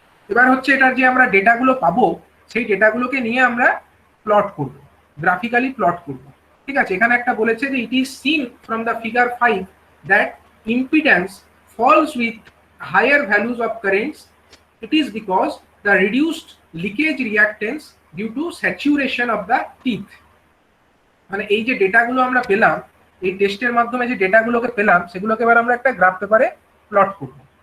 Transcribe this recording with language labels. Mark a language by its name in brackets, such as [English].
[Bangla] এবার হচ্ছে এটার যে আমরা ডেটাগুলো পাবো সেই ডেটাগুলোকে নিয়ে আমরা প্লট করব, গ্রাফিক্যালি প্লট করব। ঠিক আছে, এখানে একটা বলেছে যে [English] It is seen from the figure 5 that impedance falls with higher values of currents. It is because the reduced leakage reactance due to saturation of the teeth. [Bangla] মানে এই যে ডেটাগুলো আমরা পেলাম, এই টেস্টের মাধ্যমে যে ডেটাগুলোকে পেলাম সেগুলোকে এবার আমরা একটা গ্রাফ পেপারে প্লট করব।